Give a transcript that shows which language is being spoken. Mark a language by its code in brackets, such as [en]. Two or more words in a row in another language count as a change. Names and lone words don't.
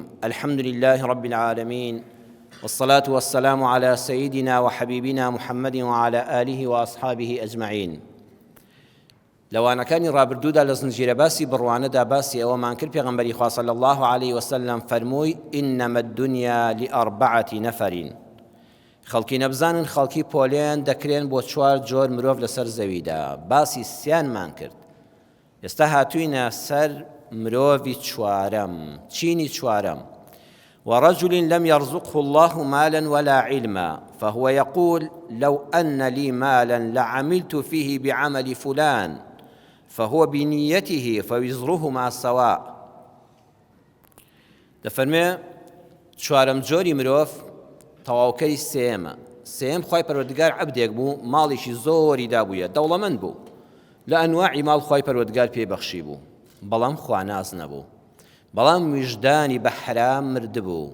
[ar] الحمد لله رب العالمين، والصلاة والسلام على سيدنا وحبيبنا محمد وعلى آله وأصحابه أجمعين. [ckb] لەوانەکانی ڕابردوودا لە زنجیرە باسی بڕوانەدا باسی ئەوەمان کرد پێغەمبەری خوا [ar] صلی الله عليه وسلم [ckb] فەرمووی [ar] إنما الدنيا لأربعة نفر. [ckb] خەڵکی نەبزانن خەڵکی پۆلێن دەکرێن بۆ 4 جۆر مرۆڤ لەسەر زەویدا. باسی سیانمان کرد. ئێستا هاتووینە سەر مرۆڤی چوارەم. چینی چوارەم؟ [ar] ورجل لم يرزقه الله مالا ولا علما فهو يقول لو أن لي مالا لعملت فيه بعمل فلان فهو بنيته فوزرهما سواء. [ckb] دەفەرمێ چوارەم جۆری مرۆڤ تەواوکەری سێمە. سێم خوای پەروەردگار عەبدێک بوو، ماڵێکی زۆری دابوویە، دەوڵەمەند بوو، لە ئەنواعی ماڵ خوای پەروەردگار پێبەخشی بوو، بەڵام خواناز نەبوو، بەڵام ویژدانی بە حرام مردبوو.